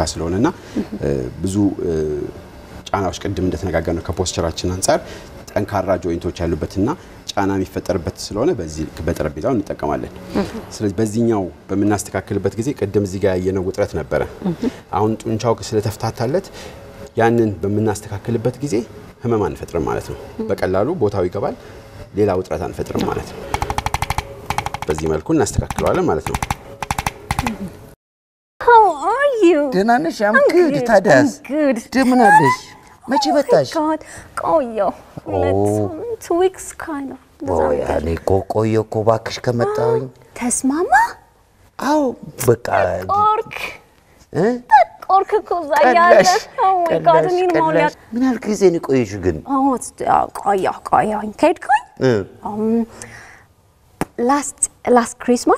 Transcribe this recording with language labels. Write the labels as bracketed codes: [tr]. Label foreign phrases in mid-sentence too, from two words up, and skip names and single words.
[am] ስለሆነና ብዙ ጫናዎች ቅድም እንደተነጋገርነው ከፖስቸራችን አንፃር ጠንካራ ጆይንቶች ያሉበትና ጫና የሚፈጠርበት ስለሆነ በዚህ በጠረጴዛው እንጠቀማለን። ስለዚህ በዚህኛው በመናስተካክልበት ጊዜ ቅድም እዚህ ጋር ያየነው ውጥረት ነበረ። አሁን ጡንቻው ስለተፍታታለት ያንን በመናስተካክልበት ጊዜ ህመም አንፈጥርም ማለት ነው። በቀላሉ ቦታው ይገባል፣ ሌላ ውጥረት አንፈጥርም ማለት ነው። በዚህ መልኩ እናስተካክለዋለን ማለት ነው። [en] How are you? [am] ደህና ነሽ? [en] I'm good. [am] ታዲያስ? እንደምን አለሽ? መቼ መጣሽ? [en] God, ቆየሁ። 2 weeks kind of. [am] እኔ እኮ ቆየሁ እኮ እባክሽ ከመጣሁኝ። ተስማማ? አዎ በቃ ቆርክ እኮ እዛ ያለ። [en] Oh my God, [am] እኔን መውለድ ምን ያህል ጊዜ ነው የቆየሽው ግን? ቆየሁኝ ከሄድኩኝ [en] last Christmas?